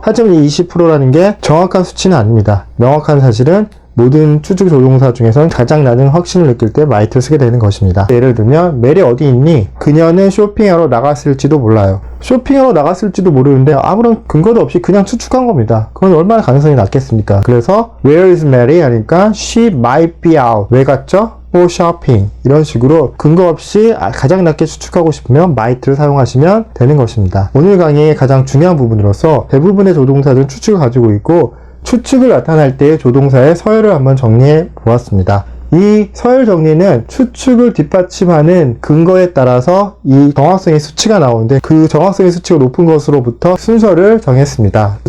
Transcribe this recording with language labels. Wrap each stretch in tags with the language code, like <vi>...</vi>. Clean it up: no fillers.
<ko>하지만 이 20%라는 게 정확한 수치는 아닙니다. 명확한 사실은 모든 추측 조동사 중에서는 가장 낮은 확신을 느낄 때 might를 쓰게 되는 것입니다. 예를 들면 멜이 어디 있니? 그녀는 쇼핑하러 나갔을지도 몰라요. 쇼핑하러 나갔을지도 모르는데 아무런 근거도 없이 그냥 추측한 겁니다. 그건 얼마나 가능성이 낮겠습니까? 그래서</ko> <en>Where is Mary?</en> <ko>하니까</ko> <en>She might be out.</en> <ko>왜 갔죠?</ko> <en>for shopping.</en> <ko>이런 식으로 근거 없이 가장 낮게 추측하고 싶으면 might를 사용하시면 되는 것입니다. 오늘 강의의 가장 중요한 부분으로서 대부분의 조동사들은 추측을 가지고 있고 추측을 나타낼 때의 조동사의 서열을 한번 정리해 보았습니다. 이 서열 정리는 추측을 뒷받침하는 근거에 따라서 이 정확성의 수치가 나오는데 그 정확성의 수치가 높은 것으로부터 순서를 정했습니다.</ko>